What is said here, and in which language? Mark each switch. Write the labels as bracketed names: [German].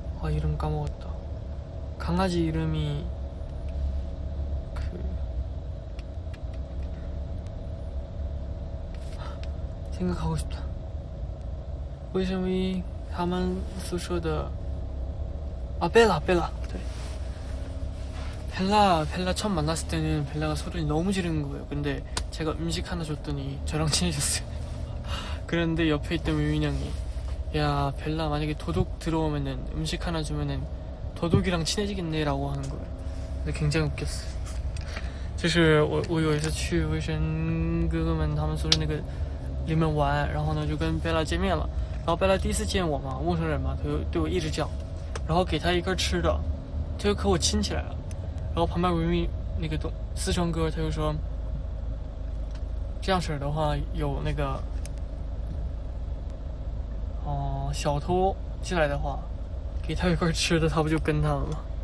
[Korean] 이름 까먹었다. 강아지 이름이 생각하고 싶다. [Chinese] 为什么他们宿舍的벨라. [Korean] 네. 벨라 처음 만났을 때는 벨라가 소리를 너무 지르는 거예요. 근데 제가 음식 하나 줬더니 저랑 친해졌어요. 그런데 옆에 있던 유민 형이 야, 벨라 만약에 도둑 들어오면은 음식 하나 주면은 도둑이랑 친해지겠네 라고 하는 거예요. 근데 굉장히 웃겼어요. [Chinese] 就是我有一次去卫生哥哥们他们宿舍那个里面玩，然后呢就跟贝拉见面了，然后贝拉第一次见我嘛，陌生人嘛，他就对我一直叫，然后给他一根吃的，他就和我亲起来了。然后旁边那个四川哥他就说，这样式的话有那个小偷进来的话，给他一根吃的，他不就跟他了吗？